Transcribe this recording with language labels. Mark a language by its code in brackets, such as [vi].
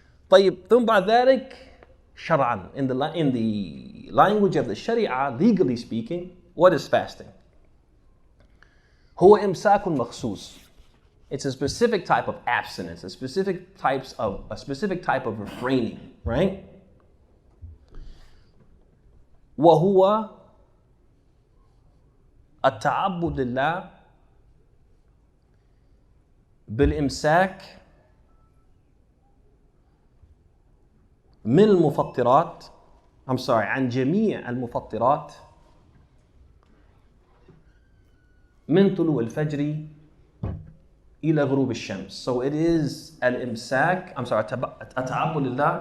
[ar] طيب ثم بعد ذلك شرعا [en] in the language of the Sharia, legally speaking, what is fasting? [ar] هو إمساك مخصوص. [en] It's a specific type of abstinence, a specific type of refraining, right? [ar] وهو التعبد لله بالإمساك من المفطرات عن جميع المفطرات من طلوع الفجر إلى غروب الشمس. [en] So it is [ar] الإمساك التعبد لله.